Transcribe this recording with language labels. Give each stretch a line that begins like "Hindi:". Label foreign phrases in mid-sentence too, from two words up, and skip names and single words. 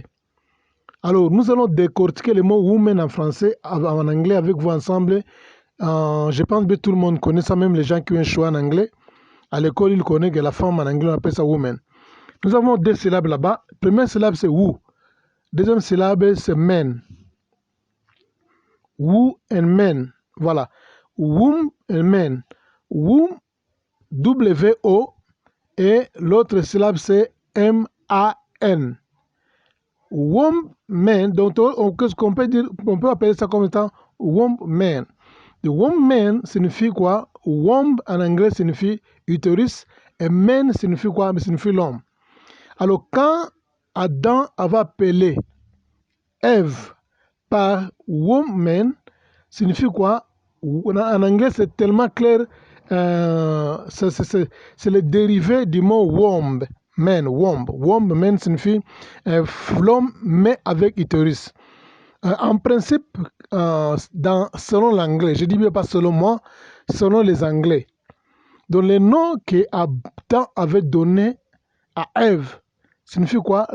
French: Alors, nous allons décortiquer le mot woman en français, en anglais avec vous ensemble. Je pense que tout le monde connaît ça, même les gens qui ont un choix en anglais. À l'école, ils connaissent que la femme en anglais, on appelle ça woman. Nous avons 2 syllabes là-bas. Première syllabe, c'est woo. Deuxième syllabe, c'est men.
English: Woo and men.
French: Voilà.
English: Womb and men. Womb,
French: W-O, et l'autre syllabe, c'est M-A-N.
English: Womb man,
French: donc on peut dire, on peut appeler ça comme étant
English: womb man.
French: Le
English: womb man
French: signifie quoi? Womb en anglais signifie utérus et man signifie quoi? Signifie l'homme. Alors quand Adam avait appelé Ève par
English: womb man,
French: signifie quoi? En anglais c'est tellement clair, c'est le dérivé du mot womb.
English: Man, womb. Womb, man
French: signifie l'homme, mais avec utérus. En principe, selon l'anglais, je dis bien pas selon moi, selon les anglais. Donc le nom qu'Adam avait donné à Ève signifie quoi?